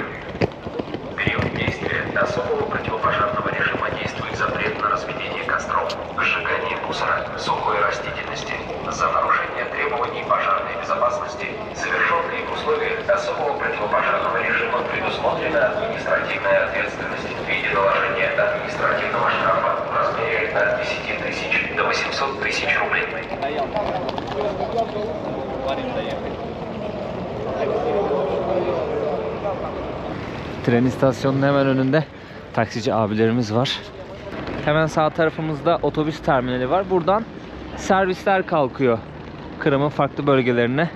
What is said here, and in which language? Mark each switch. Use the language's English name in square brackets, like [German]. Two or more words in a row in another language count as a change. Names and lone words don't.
[Russian] В период действия особого противопожарного режима действует запрет на разведение костров, сжигание мусора, сухой растительности, за нарушение требований пожарной безопасности, совершенные в условиях особого противопожарного режима, предусмотрена административная ответственность в виде наложения административного штрафа в размере от 10 тысяч до 800 тысяч рублей. [Turkish] Tren istasyonunun hemen önünde taksici abilerimiz var. Hemen sağ tarafımızda otobüs terminali var. Buradan servisler kalkıyor Kırım'ın farklı bölgelerine.